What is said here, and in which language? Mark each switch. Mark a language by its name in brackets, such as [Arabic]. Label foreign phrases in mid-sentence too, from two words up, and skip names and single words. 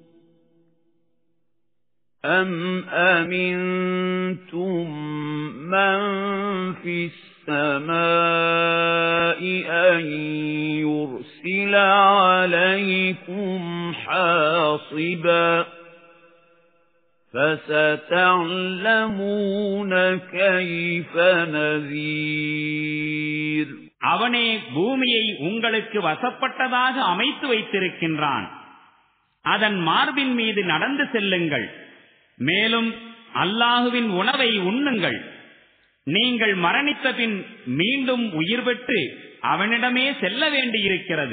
[Arabic] أَمْ أَمِنْتُمْ مَنْ فِي السَّمَاءِ أَنْ يُرْسِلَ عَلَيْكُمْ حَاصِبًا فَسَتَعْلَمُونَ كَيْفَ نَذِيرٌ. [Tamil] அவனே பூமியை உங்களுக்கு வசப்பட்டதாக அமைத்து வைத்திருக்கின்றான். அதன் மார்பின் மீது நடந்து செல்லுங்கள். மேலும் அல்லாஹுவின் உணவை உண்ணுங்கள். நீங்கள் மரணித்த பின் மீண்டும் உயிர் பெற்று அவனிடமே செல்ல வேண்டியிருக்கிறது.